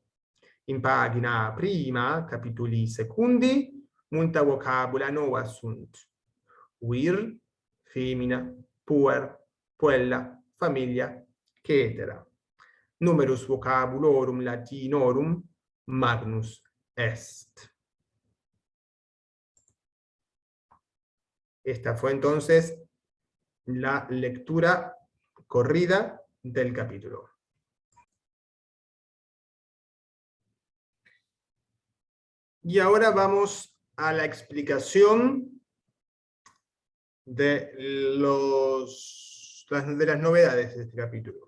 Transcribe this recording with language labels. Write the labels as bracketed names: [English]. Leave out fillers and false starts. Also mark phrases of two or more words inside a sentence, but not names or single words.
[Latin] In pagina prima, capituli secundi, multa vocabula nova sunt. Vir, femina, puer, puella, familia, cetera. Numerus vocabulorum Latinorum magnus est. [Spanish] Esta fue entonces la lectura corrida del capítulo. Y ahora vamos a la explicación de las novedades de este capítulo.